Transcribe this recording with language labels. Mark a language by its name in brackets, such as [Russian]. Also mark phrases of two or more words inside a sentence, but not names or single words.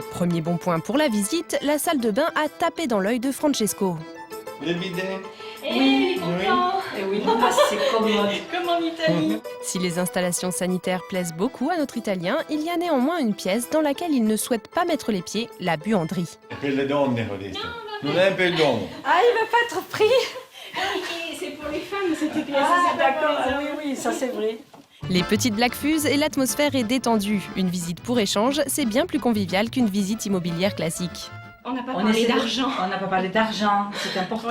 [French] Premier bon point pour la visite, la salle de bain a tapé dans l'œil de Francesco. Le bidet. Oui, Et oui, c'est commode. comme en Italie. Si les installations sanitaires plaisent beaucoup à notre Italien, il y a néanmoins une pièce dans laquelle il ne souhaite pas mettre les pieds, la buanderie. [Italian] Per le donne, Rodesta. Non è per l'uomo. [French] Ah, il va pas être pris. C'est pour les femmes, c'était bien. Ah, d'accord. Ah, oui, ça c'est vrai. Les petites blagues fusent et l'atmosphère est détendue. Une visite pour échange, c'est bien plus convivial qu'une visite immobilière classique. On n'a pas On parlé essaie de- d'argent. On n'a pas parlé d'argent, c'est important